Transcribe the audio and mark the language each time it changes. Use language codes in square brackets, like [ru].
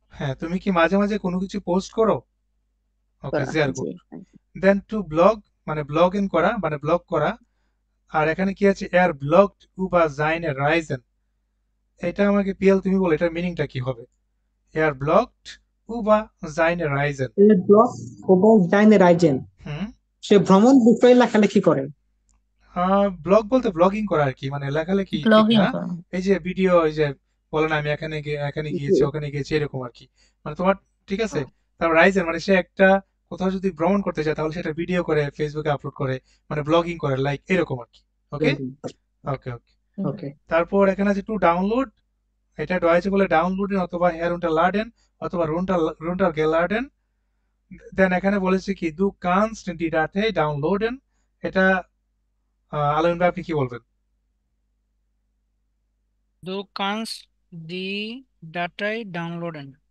[bn] হ্যাঁ, তুমি কি মাঝে মাঝে কোনো কিছু পোস্ট করো? ওকে, করো, জিয়ার জি। গুড। দেন টু ব্লগ মানে ব্লগ ইন করা, মানে ব্লগ করা। আর এখানে কি আছে, এয়ার ব্লগড উবা জাইনে রাইজেন। এটা আমাকে পিএল তুমি বলো এটার মিনিংটা কি হবে? Air ব্লগড উবা জাইনে Ryzen. [de] Er bloggt über seine Reisen. [bn] হুম, সে ভ্রমণ বিষয়ে লেখালেখি করে। ব্লগ বলতে ব্লগিং করা আর কি, মানে লেখালেখি ঠিক ব্লগিং না, করা। এই যে ভিডিও, এই যে বলে না আমি এখানে গিয়েছি ওখানে গিয়েছি এরকম আর কি, মানে তোমার ঠিক আছে। তারপর রাইজেন মানে সে একটা কোথাও যদি ভ্রমণ করতে যায় তাহলে সেটা ভিডিও করে ফেসবুকে আপলোড করে, মানে ব্লগিং করে, লাইক এরকম আর কি। ওকে ওকে ওকে। ওকে, তারপর এখানে আছে টু ডাউনলোড, এটা ডয়েচে বলে ডাউনলোডেন অথবা হেরুন্টারলাডেন অথবা রুন্টারগেলাডেন। দেন এখানে বলেছে কি দু কানস্ট ডি ডাটে ডাউনলোডেন, এটা আলমিন ভাই আপনি কি বলবেন? [de] Du kannst die Datei downloaden.